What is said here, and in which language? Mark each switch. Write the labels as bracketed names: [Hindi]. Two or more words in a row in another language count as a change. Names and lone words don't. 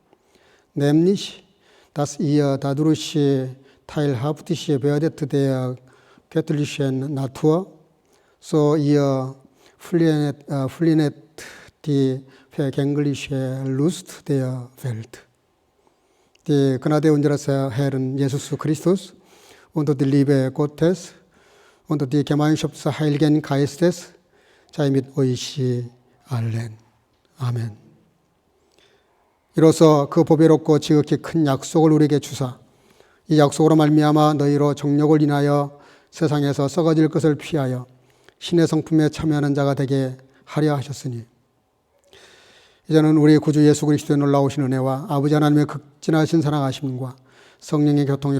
[German] nämlich, dass ihr dadurch teilhaftig werdet der göttlichen Natur, so ihr fliehet die vergängliche Lust der Welt. Die Gnade unseres Herrn Jesus Christus und die Liebe Gottes und die Gemeinschaft des Heiligen Geistes sei mit euch allen. [Korean] 아멘. 이로써 그 보배롭고 지극히 큰 약속을 우리에게 주사 이 약속으로 말미암아 너희로 정욕을 인하여 세상에서 썩어질 것을 피하여 신의 성품에 참여하는 자가 되게 하려 하셨으니 이제는 우리 구주 예수 그리스도의 놀라우신 은혜와 아버지 하나님의 극진하신 사랑하심과 성령의 교통으로